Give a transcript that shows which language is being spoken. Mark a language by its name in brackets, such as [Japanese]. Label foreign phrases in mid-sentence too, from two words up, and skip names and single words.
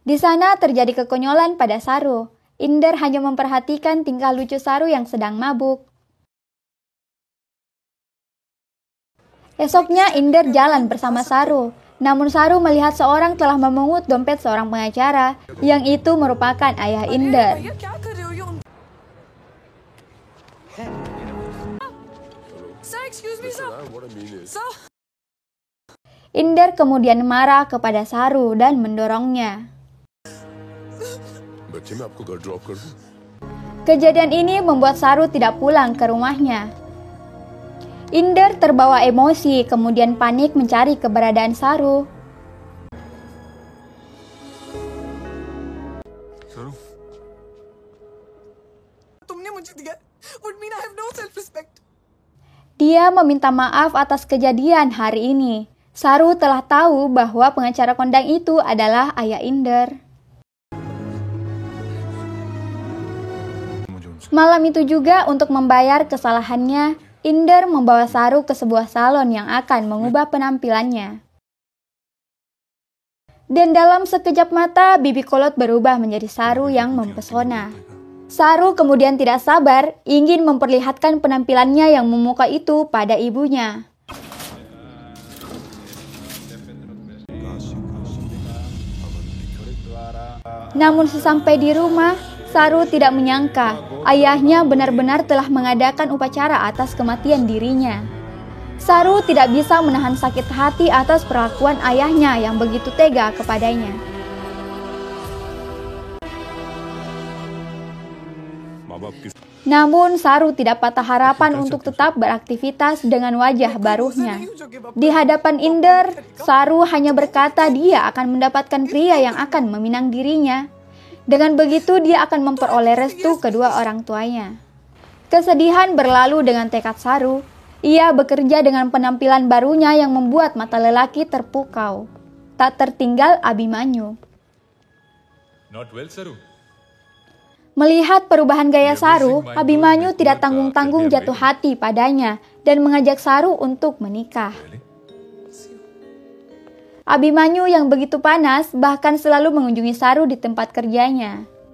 [Indonesian] Di sana terjadi kekonyolan pada Saru. Inder hanya memperhatikan tingkah lucu Saru yang sedang mabuk. Esoknya Inder jalan bersama Saru. Namun Saru melihat seorang telah memungut dompet seorang pengacara, yang itu merupakan ayah Inder. [Hindi] भैया क्या कर रहे हो ये Sir, [English] excuse me, sir. Sir. [Indonesian] Inder kemudian marah kepada Saru dan mendorongnya. [Hindi] बच्चे मैं आपको घर ड्रॉप कर दूं? [Indonesian] Kejadian ini membuat Saru tidak pulang ke rumahnya. Inder terbawa emosi, kemudian panik mencari keberadaan Saru. [Hindi] सरू तुमने मुझे दिया [English] would mean I have no self-respect. [Indonesian] Dia meminta maaf atas kejadian hari ini. Saru telah tahu bahwa pengacara kondang itu adalah ayah Inder. [Hindi] मुझे उनसे [Indonesian] Malam itu juga untuk membayar kesalahannya, Inder membawa Saru ke sebuah salon yang akan mengubah penampilannya. Dan dalam sekejap mata, bibi kolot berubah menjadi Saru yang mempesona. Saru kemudian tidak sabar, ingin memperlihatkan penampilannya yang memukau itu pada ibunya. Namun sesampai di rumah, Saru tidak menyangka ayahnya benar-benar telah mengadakan upacara atas kematian dirinya. Saru tidak bisa menahan sakit hati atas perlakuan ayahnya yang begitu tega kepadanya. [Hindi] माँ बाप की [Indonesian] Namun Saru tidak patah harapan untuk tetap beraktivitas dengan wajah barunya. Di hadapan Inder, Saru hanya berkata dia akan mendapatkan pria yang akan meminang dirinya. Dengan begitu dia akan memperoleh restu kedua orang tuanya. Kesedihan berlalu dengan tekad Saru. Ia bekerja dengan penampilan barunya yang membuat mata lelaki terpukau. Tak tertinggal Abimanyu. [English] Not well, Saru. [Indonesian] Melihat perubahan gaya Saru, Abimanyu tidak tanggung-tanggung jatuh hati padanya dan mengajak Saru untuk menikah. Abimanyu yang begitu panas bahkan selalu mengunjungi Saru di tempat kerjanya.